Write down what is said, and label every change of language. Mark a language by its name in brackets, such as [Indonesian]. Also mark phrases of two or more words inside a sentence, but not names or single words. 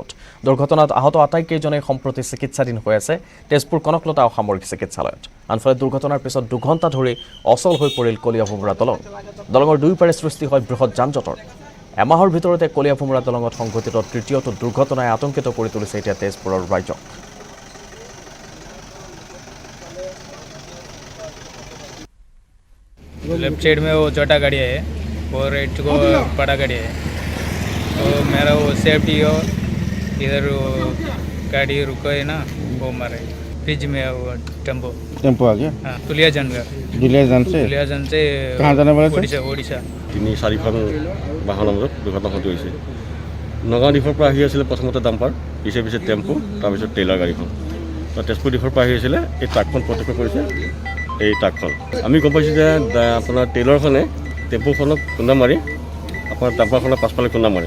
[Assamese] দুৰ্ঘটনাত আহত আটাইকেইজনেই সম্প্ৰতি চিকিৎসাধীন হৈ আছে তেজপুৰ কনকলতা অসামৰিক চিকিৎসালয়ত। আনফালে দুৰ্ঘটনাৰ পিছত 2 ঘণ্টা ধৰি অচল হৈ পৰিল কলীয়া ভোমোৰা দলং। দলঙৰ দুয়োপাৰে সৃষ্টি হয় বৃহৎ যান জঁটৰ। এমাহৰ ভিতৰতে কলীয়া ভোমোৰা দলঙত সংঘটিত তৃতীয়টো দুৰ্ঘটনাই আতংকিত কৰি তুলিছে এতিয়া তেজপুৰৰ ৰাইজক। [English] left side [Hindi] में वो छोटा गाड़ी है और राइट को बड़ा गाड़ी है, तो मेरा वो सेफ्टी हो इधर वो गाड़ी रुको है ना, वो मारे ब्रिज में वो टेम्पो आ गया। हाँ, दुलियाजान का। दुलियाजान से कहाँ जाने वाले थे? ओडिशा। [Assamese] 3-4খন বাহনৰ মাজত দুৰ্ঘটনা হৈছে। নগাঁও দিশৰ পৰা আহি আছিলে প্ৰথমতে ডাম্পাৰ, পিছে পিছে টেম্পো, তাৰপিছত ট্ৰেইলাৰ গাড়ীখন। তেজপুৰ দিশৰ পৰা আহি আছিলে এই ট্ৰাকখন প্ৰত্যক্ষ কৰিছে। এই ট্ৰাকখন আমি গম পাইছোঁ যে আপোনাৰ ট্ৰেইলাৰখনে টেম্পোখনক খুন্দা মাৰি আপোনাৰ ডাম্পাৰখনৰ পাছফালে খুন্দা মাৰে।